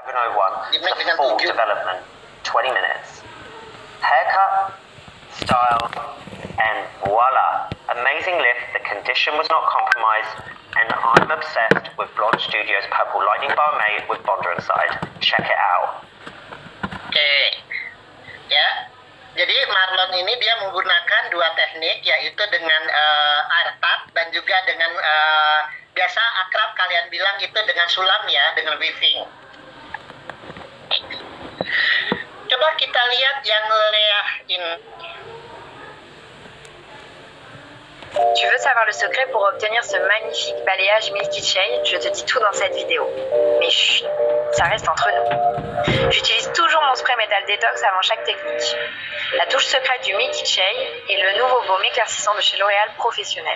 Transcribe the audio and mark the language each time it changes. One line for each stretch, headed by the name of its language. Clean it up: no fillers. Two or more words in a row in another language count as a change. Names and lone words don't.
English: 701 to full development, 20 minutes. Haircut, style, and voila! Amazing lift, the condition was not compromised, and I'm obsessed with Blonde Studios Purple Lightning Bar Mate with Bonder inside. Check it out.
Indonesian: Oke, ya. Jadi Marlon ini dia menggunakan dua teknik, yaitu dengan
English: air tap
Indonesian: dan juga dengan biasa akrab kalian bilang itu dengan sulam ya, dengan weaving. Coba kita lihat yang Leah ini.
French: Tu veux savoir le secret pour obtenir ce magnifique balayage Milky Shade? Je te dis tout dans cette vidéo. Mais chut, ça reste entre nous. J'utilise toujours mon spray Metal Detox avant chaque technique. La touche secrète du Milky Shade est le nouveau baume éclaircissant de chez L'Oréal Professionnel.